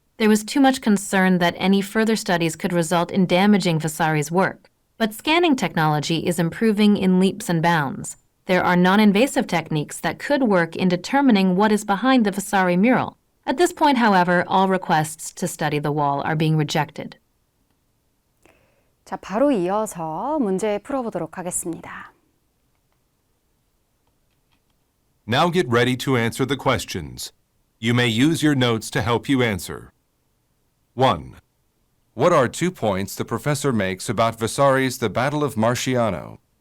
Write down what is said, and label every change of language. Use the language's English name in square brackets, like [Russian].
[English] There was too much concern that any further studies could result in damaging Vasari's work. But scanning technology is improving in leaps and bounds. There are non-invasive techniques that could work in determining what is behind the Vasari mural. At this point, however, all requests to study the wall are being rejected. [Korean] 자, 바로 이어서 문제 풀어보도록 하겠습니다. [English] Now get ready to answer the questions. You may use your notes to help you answer. 1. What are 2 points the professor makes about Vasari's The Battle of Marciano?